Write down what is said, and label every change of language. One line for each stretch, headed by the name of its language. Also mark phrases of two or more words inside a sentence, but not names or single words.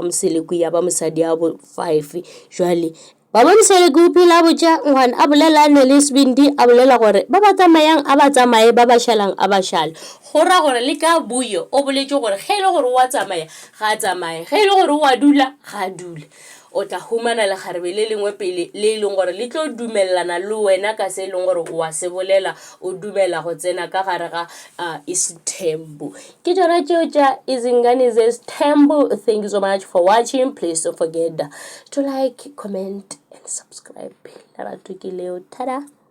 Northern Sotho: Moseleku ya ba mosadi a bo 5 jwale ba Moseleku o phela botša ngwana a bolela ne le Sibindi a bolela gore ba ba tsamayang a ba tsamaye ba ba šalang a ba šale go ra gore le ka Vuyo o boletše gore ge e le gore wa tsamaya ga a tsamaye ge e le gore wa dula ga a dule o tla humana lekgarebe le lengwe pele le e leng gore le tlo dumelelana le wena ka se e leng gore wa se bolela o dumela go tsena ka gare ga Isthembu ke tšona tšeo tša Izingane zeSthembu.
English: Thank you so much for watching. Please don't forget to like, comment and subscribe.
Northern Sotho: Lerato ke leo. Tada.